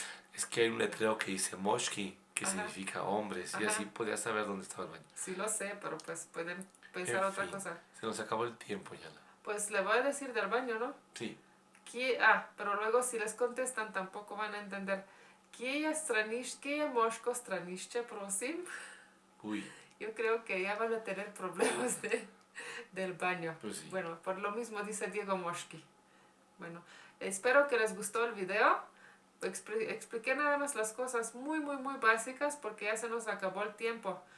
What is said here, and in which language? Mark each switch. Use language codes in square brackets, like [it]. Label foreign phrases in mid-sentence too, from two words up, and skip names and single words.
[es] Es que hay un letrero que dice moshki, que significa hombres, y así podías saber dónde estaba el baño. Sí lo sé, pero pues pueden pensar otra cosa. Se nos acabó el tiempo, ya. Pues le voy a decir del baño, ¿no? Sí. Pero luego si les contestan tampoco van a entender. [sl] ¿Qué moshko stranišče, prosim? [es] Uy. Yo creo que ya van a tener problemas del baño. Pues sí. Bueno, por lo mismo dice Diego Moshki. Bueno, espero que les gustó el video. Expliqué nada más las cosas muy básicas porque ya se nos acabó el tiempo.